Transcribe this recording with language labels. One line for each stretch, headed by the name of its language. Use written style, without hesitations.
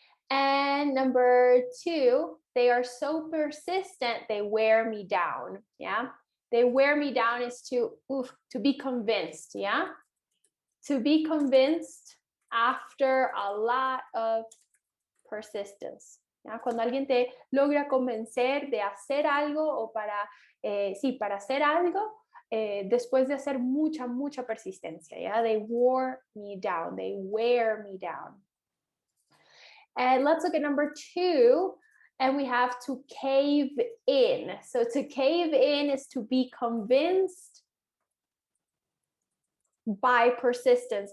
English: And number two, they are so persistent, they wear me down, yeah? They wear me down is to be convinced, yeah? To be convinced after a lot of persistence.
Spanish: ¿Ya? Cuando alguien te logra convencer de hacer algo o para hacer algo, después de hacer mucha persistencia, yeah?
English: They wore me down, they wear me down. And let's look at number two, and we have to cave in. So to cave in is to be convinced by persistence.